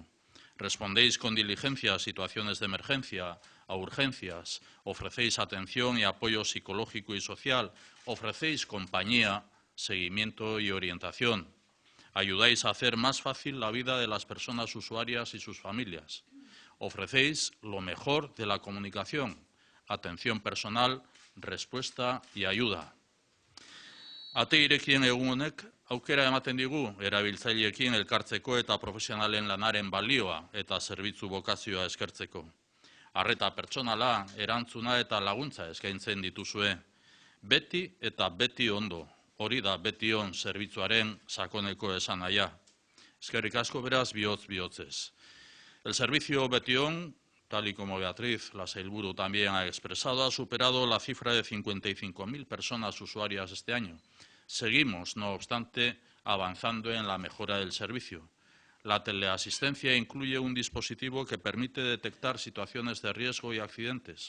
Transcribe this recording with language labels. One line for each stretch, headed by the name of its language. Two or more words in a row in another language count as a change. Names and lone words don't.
Spanish: Respondéis con diligencia a situaciones de emergencia, a urgencias, ofrecéis atención y apoyo psicológico y social, ofrecéis compañía, seguimiento y orientación. Ayudáis a hacer más fácil la vida de las personas usuarias y sus familias. Ofrecéis lo mejor de la comunicación, atención personal, respuesta y ayuda.
Basque: Ate irekien egun honek aukera ematen digu erabiltzaileekin elkartzeko eta profesionalen lanaren balioa eta zerbitzu bokazioa eskertzeko. Arreta pertsonala, erantzuna eta laguntza eskaintzen dituzue. Beti eta beti ondo, hori da betion zerbitzuaren sakoneko esanahia. Eskerrik asko beraz bihotz-bihotzez.
Spanish: El servicio Betion, tal y como Beatriz, la sailburu, también ha expresado, ha superado la cifra de 55.000 personas usuarias este año. Seguimos, no obstante, avanzando en la mejora del servicio. La teleasistencia incluye un dispositivo que permite detectar situaciones de riesgo y accidentes.